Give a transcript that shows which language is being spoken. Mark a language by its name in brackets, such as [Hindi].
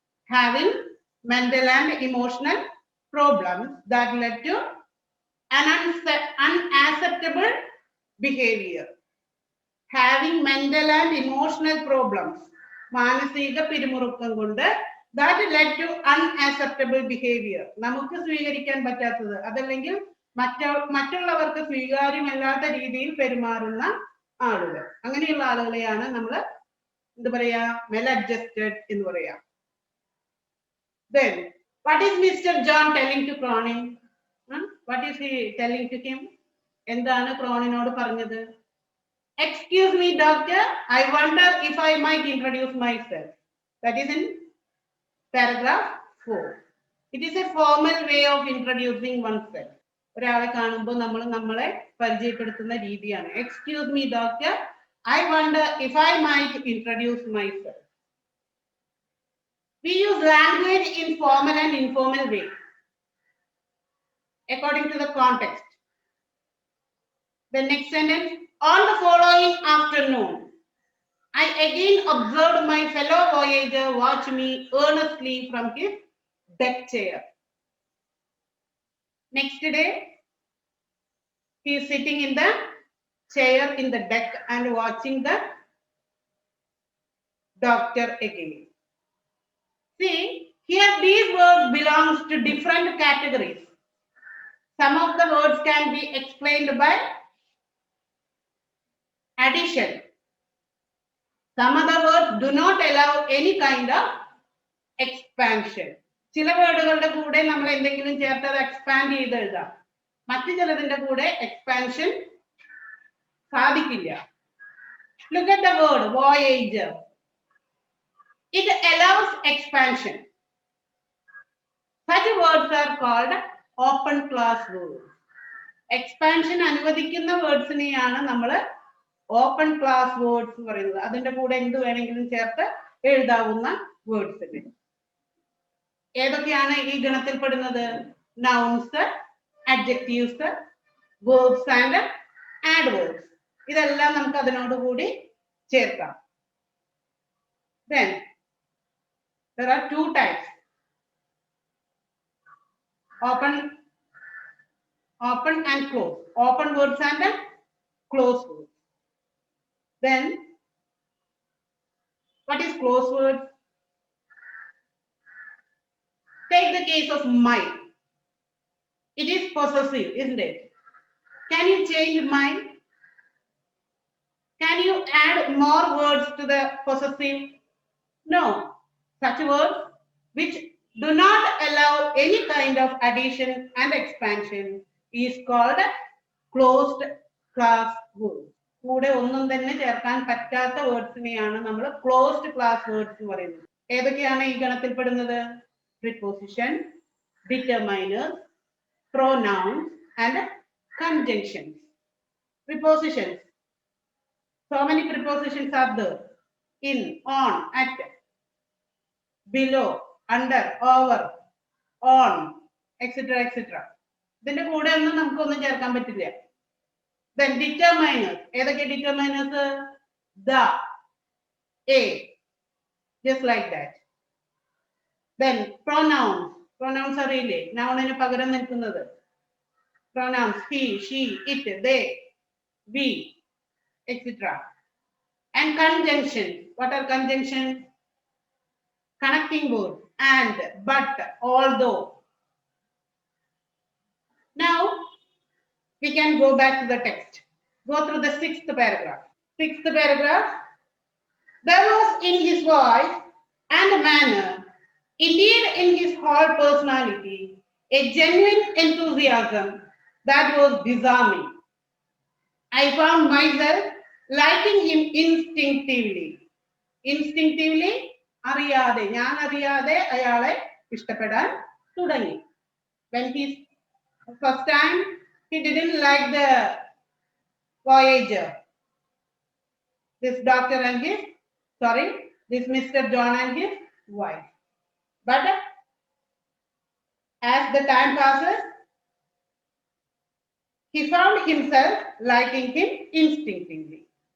[English] Having mental and emotional problems that led to an unacceptable behavior. Having mental and emotional problems. [Malayalam] മാനസിക പിരിമുറുക്കം കൊണ്ട് [English] that led to unacceptable behavior. [Malayalam] നമുക്ക് സ്വീകരിക്കാൻ പറ്റാത്തത് അതല്ലെങ്കിൽ മറ്റുള്ളവർക്ക് സ്വീകാര്യമല്ലാത്ത രീതിയിൽ പെരുമാറുന്ന ആളുകൾ. അങ്ങനെയുള്ള ആളുകളെയാണ് നമ്മൾ എന്ത് പറയാ? maladjusted എന്ന് പറയാ. [English] Then what is Mr. John telling to Cronin? What is he telling to him? [Malayalam] എന്താണ് ക്രോണിനോട് പറഞ്ഞത്? [English] Excuse me, doctor, I wonder if I might introduce myself. That is in paragraph 4. It is a formal way of introducing oneself. ഒരാളെ കാണുമ്പോൾ നമ്മൾ നമ്മളെ പരിചയപ്പെടുത്തുന്ന രീതിയാണ്. Excuse me, doctor, I wonder if I might introduce myself. We use language in formal and informal way according to the context. The next sentence, on the following afternoon, I again observed my fellow voyager watch me earnestly from his deck chair. Next day, He is sitting in the chair in the deck and watching the doctor again. See, here these words belongs to different categories. Some of the words can be explained by addition. Some other words do not allow any kind of expansion. [Malayalam] ചില വേർഡുകളുടെ കൂടെ നമ്മൾ എന്തെങ്കിലും ചേർത്ത് അത് expand ചെയ്ത് എഴുതാം. മറ്റു ചിലതിന്റെ കൂടെ എക്സ്പാൻഷൻ സാധിക്കില്ല. [English] Look at the word voyager. It allows expansion. Such words are called open class words. [Malayalam] Expansion അനുവദിക്കുന്ന വേർഡ്സിനെയാണ് നമ്മൾ ഓപ്പൺ ക്ലാസ് വേർഡ്സ് പറയുന്നത്. അതിന്റെ കൂടെ എന്ത് വേണമെങ്കിലും ചേർത്ത് എഴുതാവുന്ന വേർഡ്സ്. ഏതൊക്കെയാണ് ഈ ഗണത്തിൽപ്പെടുന്നത്? [English] Nouns, adjectives, verbs and adverbs. [Malayalam] ഇതെല്ലാം നമുക്ക് അതിനോടുകൂടി ചേർക്കാം. [English] Then there are two types: open and close. Open words and closed words. Then what is closed words? Take the case of my. It is possessive, isn't it? Can you change my? Can you add more words to the possessive? No. Such words which do not allow any kind of addition and expansion is called closed class words. [Malayalam] കൂടെ ഒന്നും തന്നെ ചേർക്കാൻ പറ്റാത്ത വേർഡ്സിനെയാണ് നമ്മൾ closed class words എന്ന് പറയുന്നത്. ഏതൊക്കെയാണ് ഈ ഗണത്തിൽപ്പെടുന്നത്? [English] Preposition, determiners, pronouns and conjunctions. Prepositions. So many prepositions are there: in, on, at, below, under, over, on, etc. etc. [Malayalam] ഇതിന്റെ കൂടെ ഒന്നും നമുക്കൊന്നും ചേർക്കാൻ പറ്റില്ല. [English] Then determiners. [Malayalam] ഏതൊക്കെ [English] determiners? The, a, just like that. Then pronouns. Pronouns [Malayalam] അറിയില്ലേ? നൗണിന് പകരം നിൽക്കുന്നത്. [English] Pronouns: he, she, it, they, we, etc. And conjunctions. What are conjunctions? Connecting words: and, but, although. Now we can go back to the text. Go through the sixth paragraph. Sixth paragraph. There was in his voice and manner, indeed in his whole personality, a genuine enthusiasm that was disarming. I found myself liking him instinctively. [Malayalam] Instinctively, അറിയാതെ, ഞാൻ അറിയാതെ അയാളെ ഇഷ്ടപ്പെടാൻ തുടങ്ങി. [English] When he first time he didn't like the voyager, this doctor and his, this Mr. John and his wife. But as the time passes, he found himself liking him instinctively.